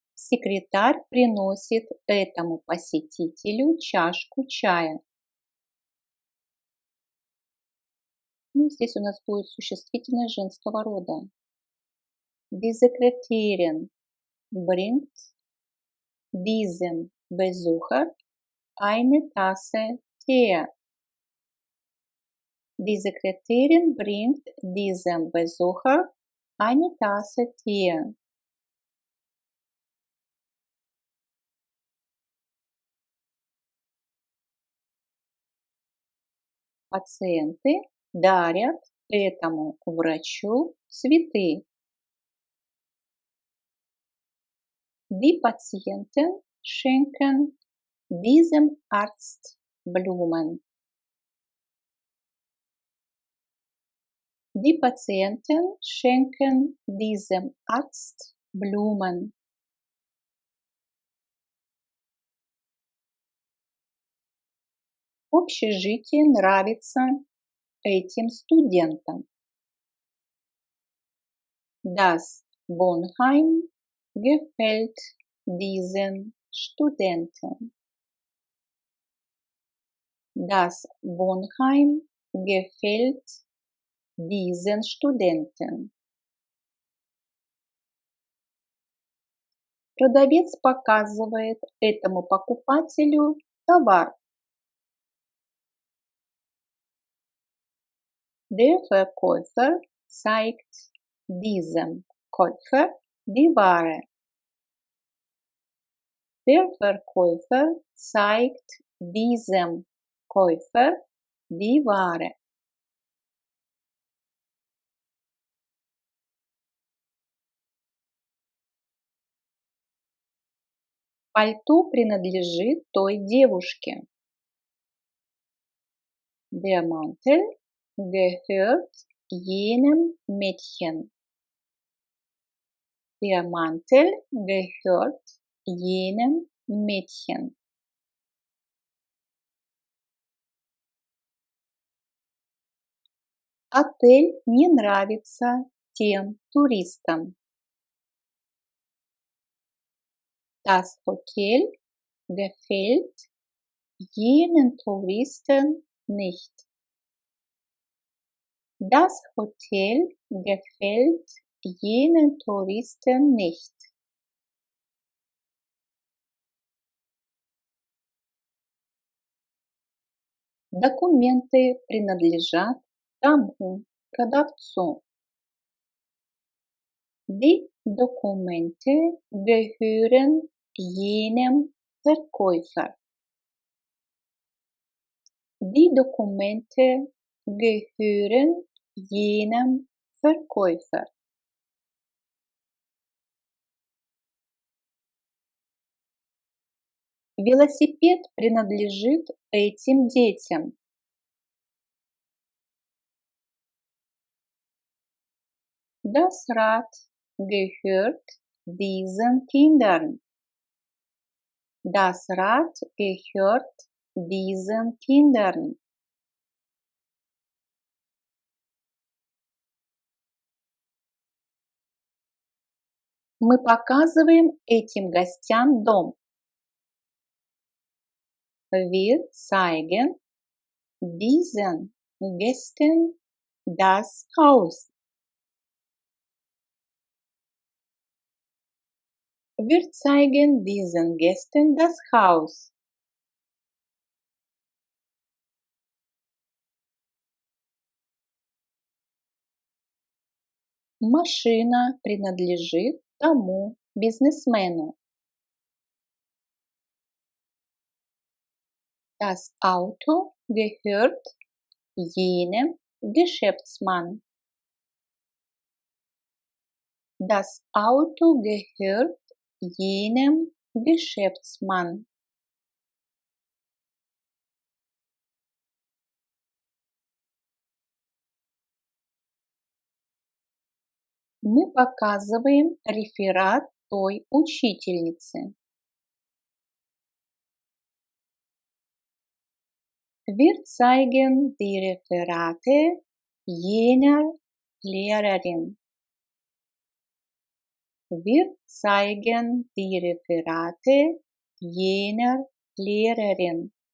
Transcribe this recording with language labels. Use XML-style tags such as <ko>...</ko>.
<ru>Секретарь приносит этому посетителю чашку чая. Ну, здесь у нас будет существительное женского рода.</ru> <de>Die Sekretärin bringt diesem Besucher eine Tasse Tee. Die Sekretärin bringt diesem Besucher eine Tasse Tee.</de> <ru>Пациенты дарят этому врачу цветы.</ru> <de>Die Patienten schenken diesem Arzt Blumen. Die Patienten schenken diesem Arzt Blumen.</de> <ru>Общежитие нравится этим студентам.</ru> <de>Das Wohnheim gefällt diesen Studenten. Das Wohnheim gefällt diesen Studenten.</de> <ru>Продавец показывает этому покупателю товар.</ru> <de>Der Verkäufer zeigt diesem Käufer die Ware. Der Verkäufer zeigt diesem Käufer die Ware.</de> <ru>Пальто принадлежит той девушке.</ru> <de>Der Mantel gehört jenem Mädchen. Der Mantel gehört jenem Mädchen.</de> <ru>Отель не нравится тем туристам.</ru> <de>Das Hotel gefällt jenen Touristen nicht. Das Hotel gefällt jenen Touristen nicht.</de> <ru>Документы принадлежат тому продавцу.</ru> <de>Die Dokumente gehören jenem Verkäufer. Die Dokumente gehören jenem Verkäufer.</de> <ru>Велосипед принадлежит этим детям.</ru> <de>Das Rad gehört diesen Kindern. Das Rad gehört diesen Kindern.</de> <ru>Мы показываем этим гостям дом.</ru> <de>Wir zeigen diesen Gästen das Haus. Wir zeigen diesen Gästen das Haus.</de> <ru>Машина принадлежит тому бизнесмену.</ru> <de>Das Auto gehört jenem Geschäftsmann. Das Auto gehört jenem Geschäftsmann.</de> <ru>Мы показываем реферат той учительницы.</ru> <de>Wir zeigen die Referate jener Lehrerin. Wir zeigen die Referate jener Lehrerin.</de>